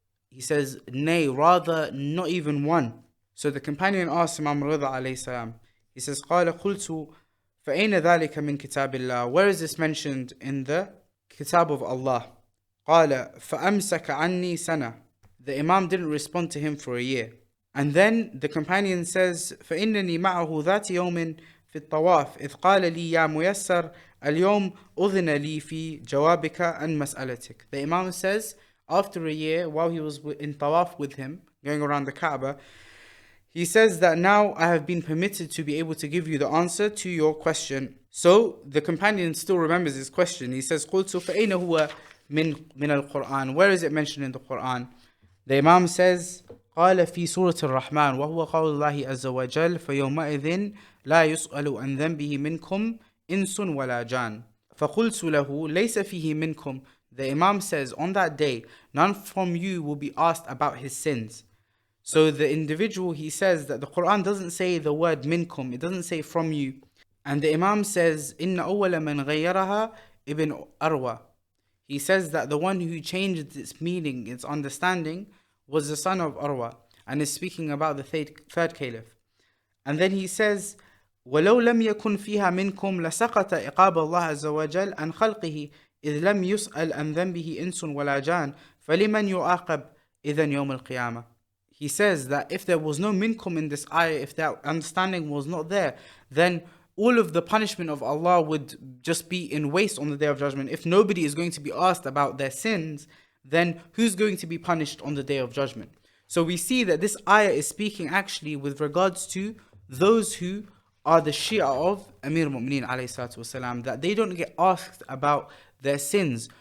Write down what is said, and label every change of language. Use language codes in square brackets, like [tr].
[en] He says, nay, rather not even one. So the companion asked Imam Rida alayhi salam, he says, [ar] قال قلت فأين ذلك من كتاب الله. [en] Where is this mentioned in the Kitab of Allah? [ar] قال فأمسك عني سنة. [en] The Imam didn't respond to him for a year. And then the companion says, [ar] فإنني معه ذات يوم في الطواف إذ قال لي يا ميسر اليوم أذن لي في جوابك عن مسألتك. [en] The Imam says, after a year, while he was in tawaf with him, going around the Kaaba, he says that now I have been permitted to be able to give you the answer to your question. So the companion still remembers his question. He says, [ar] قلت فأين هو من القرآن. [en] Where is it mentioned in the Quran? The Imam says, [ar] قال في سورة الرحمن وهو قول الله عز وجل فيومئذ لا يسأل عن ذنبه منكم إنس ولا جان فقلت له ليس فيه منكم. [en] The Imam says, on that day, none from you will be asked about his sins. So the individual, he says that the Quran doesn't say the word minkum, it doesn't say from you. And the Imam says, [ar] إِنَّ أَوَّلَ مَنْ غَيَّرَهَا [en] ibn Arwa. He says that the one who changed its meaning, its understanding, was the son of Arwa, and is speaking about the third caliph. And then he says, [ar] وَلَوْ لَمْ يَكُنْ فِيهَا مِنْكُمْ لَسَقَطَ إِقَابَ اللَّهِ عَزَّ وَجَلَّ عَنْ خَلْقِهِ إِذْ لَمْ يُسْأَلْ عَنْ ذَنْبِهِ إِنْسٌ وَلَا جَانٌ فَلِمَنْ يُعَاقَبْ إِذًا يَوْمَ الْقِيَامَةِ. [en] He says that if there was no minkum in this ayah, if that understanding was not there, then all of the punishment of Allah would just be in waste on the Day of Judgment. If nobody is going to be asked about their sins, then who's going to be punished on the Day of Judgment? So we see that this ayah is speaking actually with regards to those who are the Shia of Amir al-Mu'mineen alayhi salatu wasalam, that they don't get asked about their sins.